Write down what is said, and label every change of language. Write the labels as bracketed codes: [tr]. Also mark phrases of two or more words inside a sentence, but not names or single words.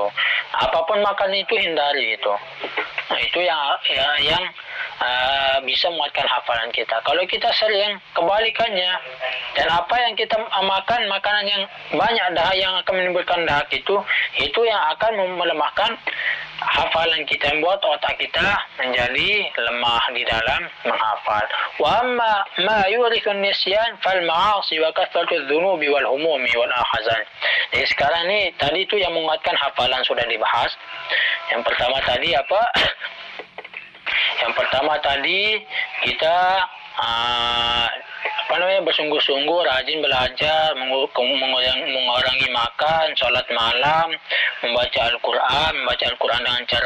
[id] Apapun makan itu hindari itu. Nah, itu yang bisa menguatkan hafalan kita. Kalau kita sering kebalikannya, dan apa yang kita makan makanan yang banyak dahak yang akan menimbulkan dahak itu yang akan melemahkan hafalan kita, membuat otak kita menjadi lemah di dalam menghafal. [ar] وأما ما يورث النسيان فالمعاصي وكثرة الذنوب والهموم والأحزان. [id] Jadi sekarang ni tadi itu yang menguatkan hafalan sudah dibahas. Yang pertama tadi apa? Yang pertama tadi kita bersungguh-sungguh rajin belajar, mengurangi makan, sholat malam, membaca Al-Quran dengan cara